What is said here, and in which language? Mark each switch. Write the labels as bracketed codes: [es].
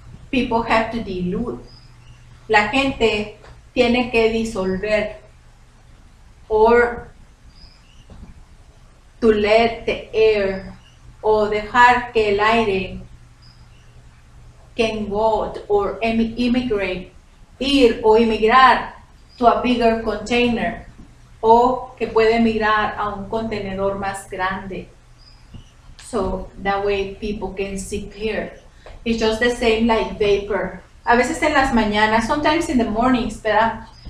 [en] People have to dilute. [es] La gente tiene que disolver, [en] or to let the air, or [es] o dejar que el aire [en] can go or immigrate, [es] ir o emigrar [en] to a bigger container, [es] o que puede emigrar a un contenedor más grande. [en] So that way people can see clear. It's just the same like vapor. [es] A veces en las mañanas, [en] sometimes in the mornings, [es] ¿verdad?